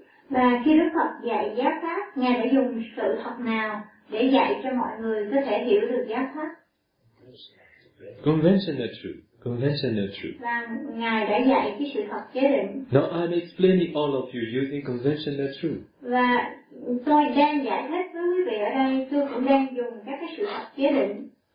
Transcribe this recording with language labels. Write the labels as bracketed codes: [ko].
[vi] Và khi Đức Phật dạy giáo pháp, Ngài đã dùng sự thật nào để dạy cho mọi người có thể hiểu được giáo pháp? [en] Conventional truth. [vi] Và Ngài đã dạy cái sự thật chế định. [en] Now I'm explaining all of you using conventional truth. [vi] Và tôi đang giải thích với quý vị ở đây, tôi cũng đang dùng các cái sự thật chế định.